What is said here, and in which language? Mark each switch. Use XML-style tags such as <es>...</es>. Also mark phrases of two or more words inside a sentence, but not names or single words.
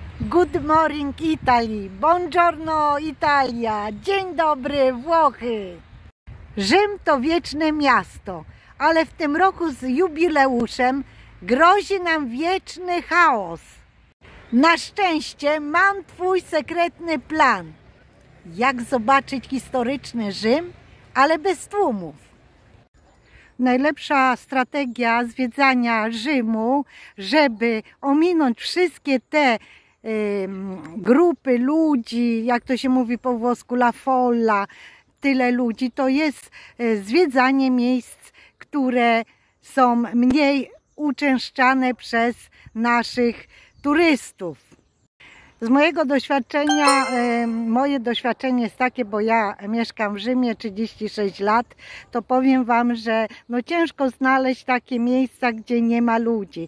<en>Good morning Italy,</en> <it>buongiorno Italia,</it> <pl>dzień dobry Włochy. Rzym to wieczne miasto, ale w tym roku z jubileuszem grozi nam wieczny chaos. Na szczęście mam Twój sekretny plan, jak zobaczyć historyczny Rzym, ale bez tłumów. Najlepsza strategia zwiedzania Rzymu, żeby ominąć wszystkie te grupy ludzi, jak to się mówi po włosku,</pl> <it>la folla,</it> <pl>tyle ludzi, to jest zwiedzanie miejsc, które są mniej uczęszczane przez naszych turystów. Z mojego doświadczenia, moje doświadczenie jest takie, bo ja mieszkam w Rzymie 36 lat, to powiem Wam, że no ciężko znaleźć takie miejsca, gdzie nie ma ludzi.</pl>